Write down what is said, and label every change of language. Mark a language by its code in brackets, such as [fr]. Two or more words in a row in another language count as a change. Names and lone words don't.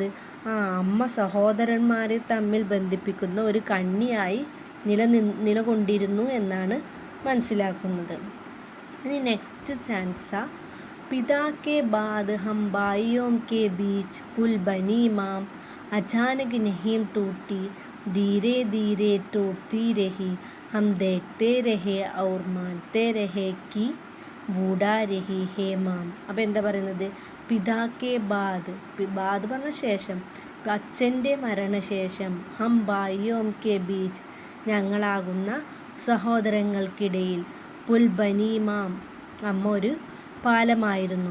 [ml] അമ്മ സഹോദരന്മാരെ തമ്മിൽ ബന്ധിപ്പിക്കുന്ന ഒരു കണ്ണിയായി നിലകൊണ്ടിരുന്നു എന്നാണ് മനസ്സിലാക്കുന്നത്. [hi] ഇനി [en] next stanza. [hi] पिता के बाद हम भाइयों के बीच पुल बनी माँ, अचानक नहीं टूटी धीरे धीरे ടൂटती रही, हम देखते रहे और मानते रहे कि बूढ़ा रही है माम. [ml] അപ്പോൾ എന്താ പറയുന്നത്? [hi] पिता के बाद, [ml] ബാദ് പറഞ്ഞ ശേഷം, അച്ഛൻ്റെ മരണശേഷം. [hi] हम भाइयों के बीच [ml] ഞങ്ങളാകുന്ന സഹോദരങ്ങൾക്കിടയിൽ. [hi] पुल बनी माँ [ml] അമ്മ ഒരു പാലമായിരുന്നു.